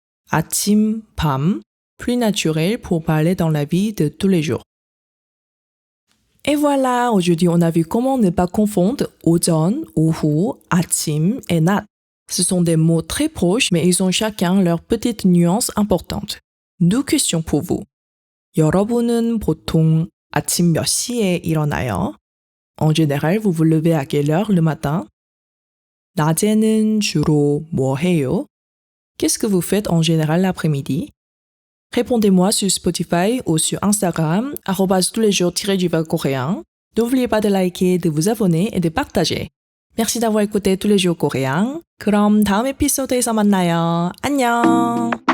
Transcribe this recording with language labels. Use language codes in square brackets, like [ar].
[fr] 아침, 밤, plus naturel pour parler dans la vie de tous les jours. Et voilà, aujourd'hui on a vu comment ne pas confondre 오전, 오후, 아침 et 낮. Ce sont des mots très proches, mais ils ont chacun leurs petites nuances importantes. Deux questions pour vous. [ko] 여러분은 보통 아침 몇 시에 일어나요? [fr] En général, vous vous levez à quelle heure le matin? [ko] 낮에는 주로 뭐 해요? [fr] Qu'est-ce que vous faites en général l'après-midi? Répondez-moi sur Spotify ou sur Instagram, @toutlesjours-coréen. N'oubliez pas de liker, de vous abonner et de partager. Merci d'avoir écouté tous les jours coréens. [ko] 그럼 다음 에피소드에서 만나요. 안녕!